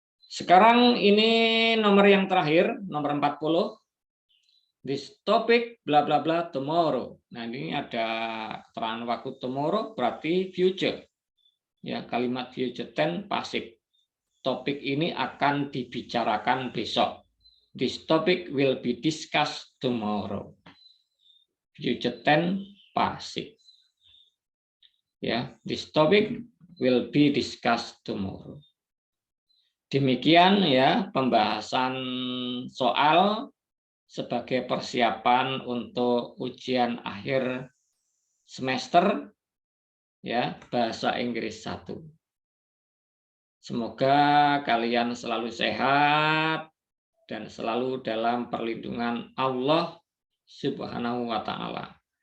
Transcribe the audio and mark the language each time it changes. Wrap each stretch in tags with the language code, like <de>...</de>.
<id>Sekarang ini nomor yang terakhir, nomor 40.</id> <en>This topic bla bla bla tomorrow.</en> <id>Nah, ini ada keterangan waktu tomorrow berarti future. Ya, kalimat future tense pasif. Topik ini akan dibicarakan besok.</id> <en>This topic will be discussed tomorrow.</en> <id>Future tense pasif.</id> <en>Ya, this topic will be discussed tomorrow.</en> <id>Demikian ya pembahasan soal sebagai persiapan untuk ujian akhir semester ya bahasa Inggris 1. Semoga kalian selalu sehat dan selalu dalam perlindungan Allah Subhanahu wa taala.</id>